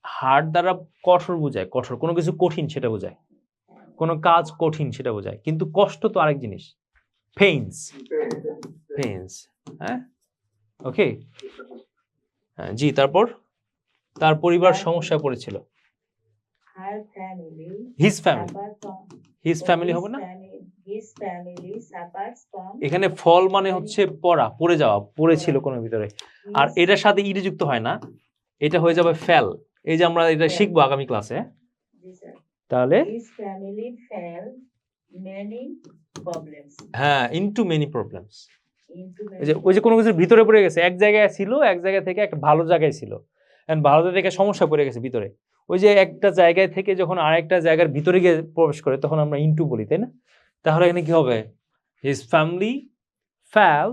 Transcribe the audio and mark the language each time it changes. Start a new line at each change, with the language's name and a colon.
Bangla: Hard দ্বারা কঠোর বোঝায় কঠোর কোনো কিছু কঠিন সেটা বোঝায় কোনো কাজ কঠিন সেটা বোঝায় কিন্তু কষ্ট তো আরেক জিনিস পেইনস পেইনস হ্যাঁ ওকে হ্যাঁ জি তারপর তার পরিবার সমস্যায় পড়েছিল
English: Her family his family suffered from his family
Bangla: হবে না
English: his family suffers from
Bangla: এখানে ফল মানে হচ্ছে পড়ে যাওয়া পড়েছিল কোনো ভিতরে আর
English: his-
Bangla: এটার সাথে ইডি যুক্ত হয় না এটা হয়ে যাবে ফেল এই যে আমরা এটা শিখবো আগামী ক্লাসে
English: Yes, sir.
Bangla: তাহলে
English: His family fell many problems হ্যাঁ into many problems into
Bangla: ওই যে কোনো কিছুর ভিতরে পড়ে গেছে এক জায়গায় ছিল এক জায়গা থেকে একটা ভালো জায়গায় ছিল এন্ড ভালো জায়গা থেকে সমস্যা পড়ে গেছে ভিতরে ওই যে একটা জায়গায় থেকে যখন আরেকটা জায়গার ভিতরে গিয়ে প্রবেশ করে তখন আমরা ইনটু বলি তাই না তাহলে এখানে কি হবে
English: his family fell